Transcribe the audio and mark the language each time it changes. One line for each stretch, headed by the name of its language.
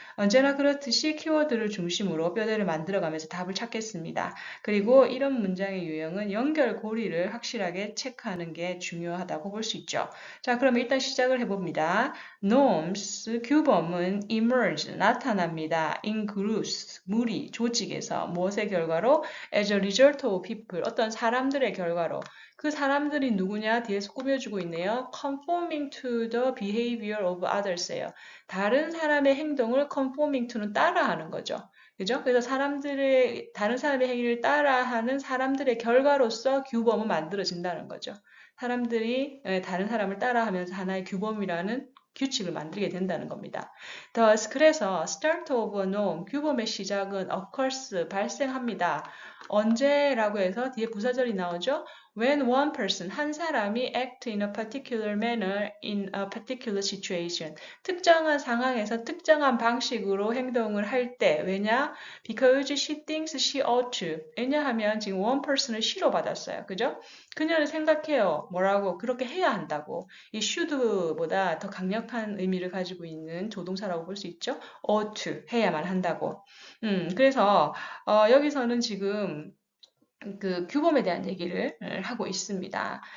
Korean: 언제나 그렇듯이 키워드를 중심으로 뼈대를 만들어가면서 답을 찾겠습니다. 그리고 이런 문장의 유형은 연결고리를 확실하게 체크하는 게 중요하다고 볼 수 있죠. 자, 그럼 일단 시작을 해봅니다. norms, 규범은 emerge, 나타납니다.
English: in groups,
Korean: 무리, 조직에서 무엇의 결과로?
English: as a result of people,
Korean: 어떤 사람들의 결과로. 그 사람들이 누구냐? 뒤에서 꾸며주고 있네요.
English: conforming to the behavior of others예요.
Korean: 다른 사람의 행동을 conforming to는 따라하는 거죠. 그죠? 그래서 다른 사람의 행위를 따라하는 사람들의 결과로서 규범은 만들어진다는 거죠. 사람들이 다른 사람을 따라하면서 하나의 규범이라는 규칙을 만들게 된다는 겁니다.
English: Thus,
Korean: 그래서
English: start of a norm,
Korean: 규범의 시작은
English: occurs,
Korean: 발생합니다. 언제라고 해서 뒤에 부사절이 나오죠?
English: When one person,
Korean: 한 사람이
English: act in a particular manner in a particular situation,
Korean: 특정한 상황에서 특정한 방식으로 행동을 할 때, 왜냐?
English: Because she thinks she ought to.
Korean: 왜냐하면 지금 one person을 she로 받았어요. 그죠? 그녀는 생각해요. 뭐라고? 그렇게 해야 한다고. 이 should보다 더 강력한 의미를 가지고 있는 조동사라고 볼 수 있죠. ought to, 해야만 한다고. 그래서 여기서는 지금 그 규범에 대한 얘기를 하고 있습니다.